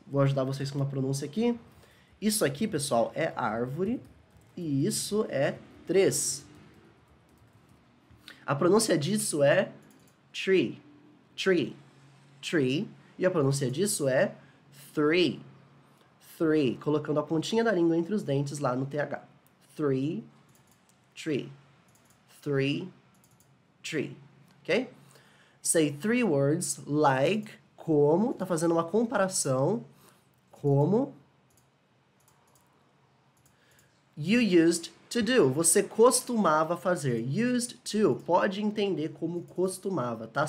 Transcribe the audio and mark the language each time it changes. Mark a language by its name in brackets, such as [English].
[Portuguese] Vou ajudar vocês com uma pronúncia aqui. Isso aqui, pessoal, é árvore e isso é 3. A pronúncia disso é tree, tree, tree. E a pronúncia disso é three, three, colocando a pontinha da língua entre os dentes lá no TH. Three, tree, three, tree, ok? [English] Say 3 words like, [Portuguese] como, tá fazendo uma comparação, como [English] you used to do, [Portuguese] você costumava fazer. Used to, pode entender como costumava, tá?